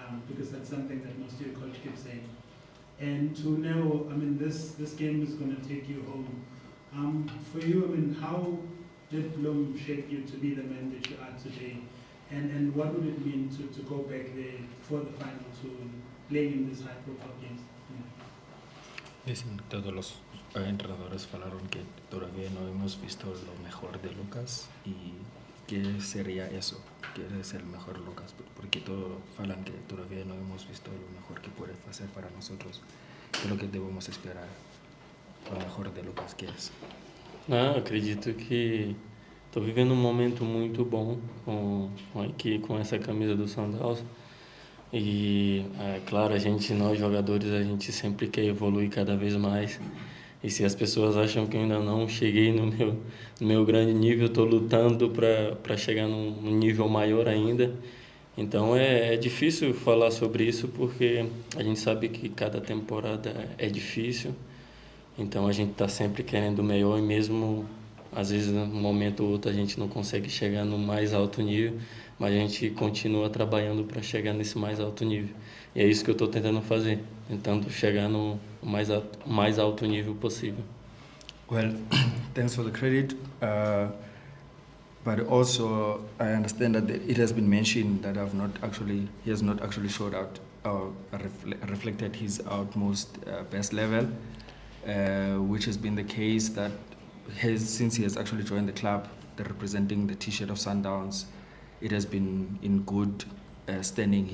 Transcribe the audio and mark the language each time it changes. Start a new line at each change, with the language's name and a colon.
English: Because that's something that most of your coach keeps saying. And to know, this game is going to take you home. For you, how did Bloom shape you to be the man that you are today? And what would it mean to go back there for the final to playing in these high-profile games?
Spanish: Dicen todos los entrenadores
Portuguese: falaron
Spanish: que todavía no hemos visto lo mejor de Lucas y qué sería eso, que es el mejor Lucas, porque todos
Portuguese: falan
Spanish: que todavía no hemos visto lo mejor que puede hacer para nosotros. ¿Qué es lo que debemos esperar? Lo mejor de Lucas, ¿qué es?
Portuguese: Não, acredito que estou vivendo um momento muito bom com essa camisa do Sundowns. E, claro, nós jogadores, a gente sempre quer evoluir cada vez mais. E se as pessoas acham que eu ainda não cheguei no meu grande nível, estou lutando para chegar num nível maior ainda. Então é difícil falar sobre isso porque a gente sabe que cada temporada é difícil. Então a gente está sempre querendo o melhor e mesmo às vezes num momento ou outro a gente não consegue chegar no mais alto nível, mas a gente continua trabalhando para chegar nesse mais alto nível. E é isso que eu estou tentando fazer, tentando chegar no mais alto nível possível.
English: Well, thanks for the credit. But also, I understand that it has been mentioned that he has not actually showed out or reflected his utmost best level, which has been the case that since he has actually joined the club, representing the T-shirt of Sundowns, it has been in good standing.